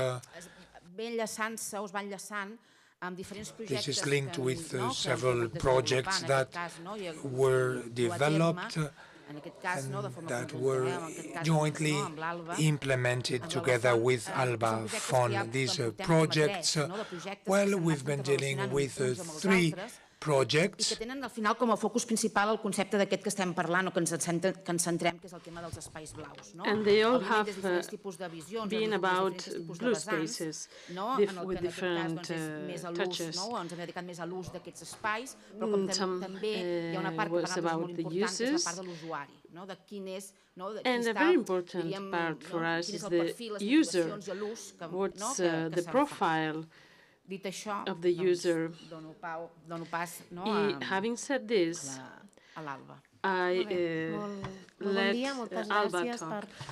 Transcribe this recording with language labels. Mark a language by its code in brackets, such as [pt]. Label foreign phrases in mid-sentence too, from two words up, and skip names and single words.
[en] This is linked with several projects that were developed and that were jointly implemented together with Alba Font. These projects, well, we've been dealing with 3 projects. [ca] I que tenen al final com a focus principal el concepte d'aquest que estem parlant o que ens centrem, que és el tema dels espais blaus. [en] And they all have been about blue spaces with different touches. [ca] Ens hem dedicat més a l'ús d'aquests espais, però com també hi ha una part que per nosaltres és molt important, que és la part de l'usuari. [en] And a very important part for us is the user. What's the profile of the user? Having said this, I let Alba talk.